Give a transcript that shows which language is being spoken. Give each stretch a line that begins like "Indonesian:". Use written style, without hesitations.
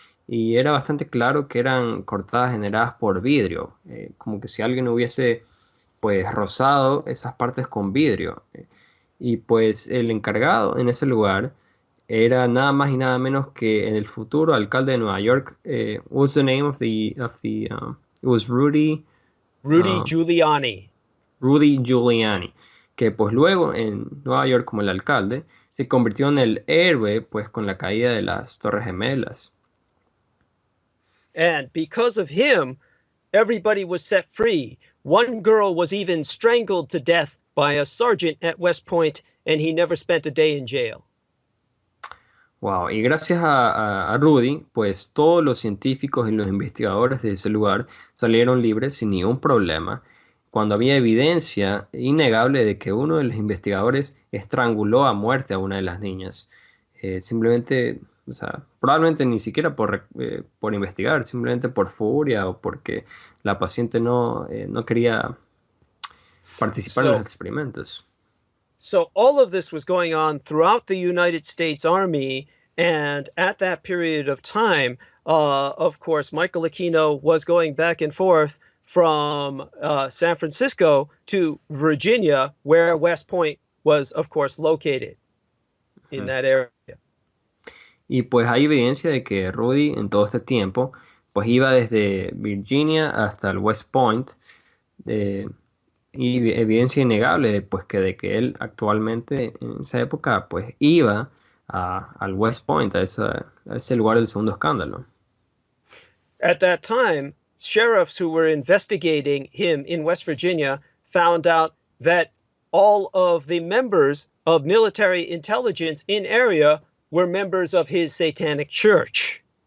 Spanish: Y era bastante claro que eran cortadas generadas por vidrio, como que si alguien hubiese, pues, rozado esas partes con vidrio. Y pues el encargado en ese lugar era nada más y nada menos que el futuro alcalde de Nueva York.
English: What's the name of the it was Rudy Giuliani.
Spanish: Rudy Giuliani, que pues luego en Nueva York como el alcalde se convirtió en el héroe pues con la caída de las Torres Gemelas.
English: And because of him, everybody was set free. One girl was even strangled to death by a sergeant at West Point, and he never spent a day in jail.
Spanish: Wow, y gracias a Rudy, pues todos los científicos y los investigadores de ese lugar salieron libres sin ningún problema, cuando había evidencia innegable de que uno de los investigadores estranguló a muerte a una de las niñas. Simplemente, o sea, probablemente ni siquiera por investigar, simplemente por furia o porque la paciente no quería participar en los experimentos.
English: So all of this was going on throughout the United States Army, and at that period of time, of course, Michael Aquino was going back and forth from San Francisco to Virginia, where West Point was, of course, located in that area.
Spanish: Y pues hay evidencia de que Rudy en todo este tiempo, pues iba desde Virginia hasta el West Point, y evidencia innegable de que él actualmente en esa época pues iba al West Point, a ese lugar del segundo escándalo.
English: At that time, sheriffs who were investigating him in West Virginia found out that all of the members of military intelligence in area were members of his satanic church.